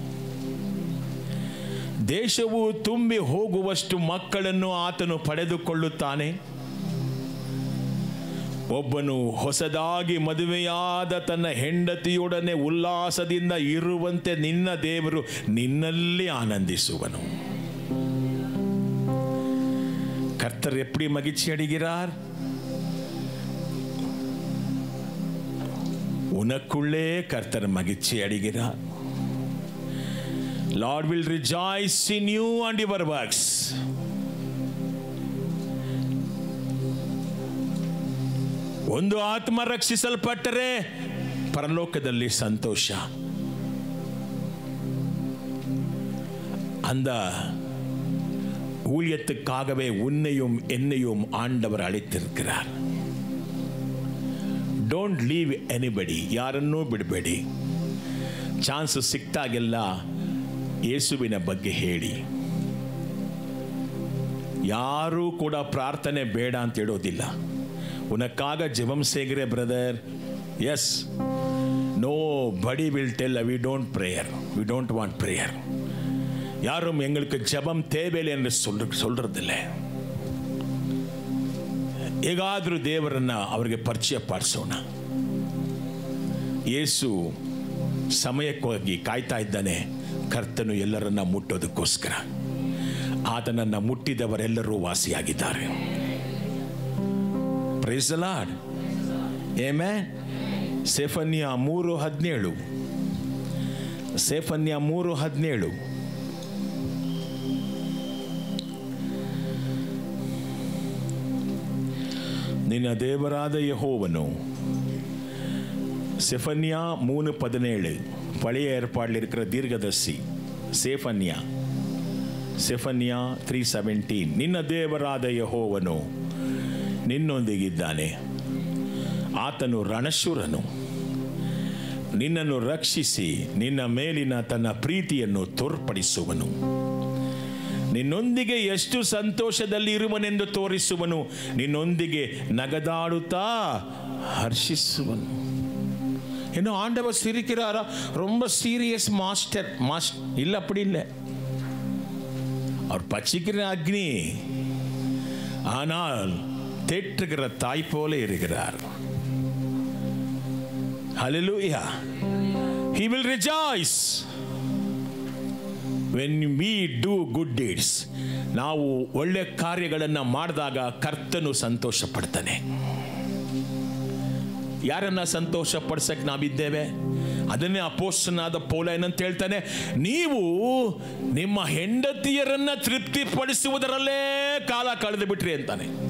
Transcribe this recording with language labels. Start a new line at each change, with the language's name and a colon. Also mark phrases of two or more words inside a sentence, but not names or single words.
Kannada: ದೇಶವು ತುಂಬಿ ಹೋಗುವಷ್ಟು ಮಕ್ಕಳನ್ನು ಆತನು ಪಡೆದುಕೊಳ್ಳುತ್ತಾನೆ. ಒಬ್ಬನು ಹೊಸದಾಗಿ ಮದುವೆಯಾದ ತನ್ನ ಹೆಂಡತಿಯೊಡನೆ ಉಲ್ಲಾಸದಿಂದ ಇರುವಂತೆ ನಿನ್ನ ದೇವರು ನಿನ್ನಲ್ಲಿ ಆನಂದಿಸುವನು.
Tamil: கர்த்தர் எப்படி மகிழ்ச்சி அடைகிறார்? உனக்குள்ளே கர்த்தர் மகிழ்ச்சி அடைகிறார்.
English: Lord will rejoice in you and your works.
Kannada: ಒಂದು ಆತ್ಮ ರಕ್ಷಿಸಲ್ಪಟ್ಟರೆ ಪರಲೋಕದಲ್ಲಿ ಸಂತೋಷ.
Tamil: அந்த ஊழியத்துக்காகவே உன்னையும் என்னையும் ஆண்டவர் அழைத்திருக்கிறார்.
English: don't leave anybody,
Kannada: ಯಾರನ್ನೂ ಬಿಡಬೇಡಿ. ಚಾನ್ಸ್ ಸಿಕ್ತಾಗೆಲ್ಲ ಯೇಸುವಿನ ಬಗ್ಗೆ ಹೇಳಿ. ಯಾರೂ ಕೂಡ ಪ್ರಾರ್ಥನೆ ಬೇಡ ಅಂತ ಹೇಳೋದಿಲ್ಲ.
Tamil: உனக்காக ஜெபம் செய்றேன்
English: brother, yes, No body will tell we don't prayer, we don't want prayer.
Tamil: யாரும் எங்களுக்கு ஜெபம் தேவையில்லை என்று சொல்றதில்லை.
Kannada: ಹೇಗಾದರೂ ದೇವರನ್ನ ಅವರಿಗೆ ಪರಿಚಯ ಪಡಿಸೋಣ. ಯೇಸು ಸಮಯಕ್ಕಾಗಿ ಕಾಯ್ತಾ ಇದ್ದಾನೆ. ಕರ್ತನು ಎಲ್ಲರನ್ನ ಮುಟ್ಟೋದಕ್ಕೋಸ್ಕರ. ಆತನನ್ನು ಮುಟ್ಟಿದವರೆಲ್ಲರೂ ವಾಸಿಯಾಗಿದ್ದಾರೆ.
English: Praise the Lord. Amen.
Kannada: ಸೆಫನ್ಯ 3:17. ಸೆಫನ್ಯ 3:17. ನಿನ್ನ ದೇವರಾದ ಯೆಹೋವನು.
Tamil: செஃபன்யா 3:17 பழைய ஏற்பாட்டில் இருக்கிற தீர்க்கதரிசி செஃபன்யா 3:17.
Kannada: ನಿನ್ನ ದೇವರಾದ ಯೆಹೋವನು ನಿನ್ನೊಂದಿಗಿದ್ದಾನೆ. ಆತನು ರಣಶೂರನು. ನಿನ್ನನ್ನು ರಕ್ಷಿಸಿ ನಿನ್ನ ಮೇಲಿನ ತನ್ನ ಪ್ರೀತಿಯನ್ನು ತೋರ್ಪಡಿಸುವನು. ನಿನ್ನೊಂದಿಗೆ ಎಷ್ಟು ಸಂತೋಷದಲ್ಲಿ ಇರುವನೆಂದು ತೋರಿಸುವನು. ನಿನ್ನೊಂದಿಗೆ ನಗದಾಡುತ್ತಾ ಹರ್ಷಿಸುವನು.
Tamil: இன்னும் ஆண்டவர் சிரிக்கிறாரா? ரொம்ப
English: serious master
Tamil: இல்லை, அப்படி இல்லை. அவர் பச்சிக்கிற அக்னி, ஆனால் தேற்றுகிற தாய் போல இருக்கிறார்.
English: Hallelujah. He will rejoice when we do good deeds.
Kannada: ನಾವು ಒಳ್ಳೆ ಕಾರ್ಯಗಳನ್ನು ಮಾಡಿದಾಗ ಕರ್ತನು ಸಂತೋಷ ಪಡ್ತಾನೆ. ಯಾರನ್ನ ಸಂತೋಷ ಪಡಿಸಕ್ಕೆ ನಾವಿದ್ದೇವೆ? ಅದನ್ನೇ ಅಪೊಸ್ತಲನಾದ ಪೌಲ ಏನಂತ ಹೇಳ್ತಾನೆ, ನೀವು ನಿಮ್ಮ ಹೆಂಡತಿಯರನ್ನ ತೃಪ್ತಿಪಡಿಸುವುದರಲ್ಲೇ ಕಾಲ ಕಳೆದು ಬಿಟ್ರಿ ಅಂತಾನೆ.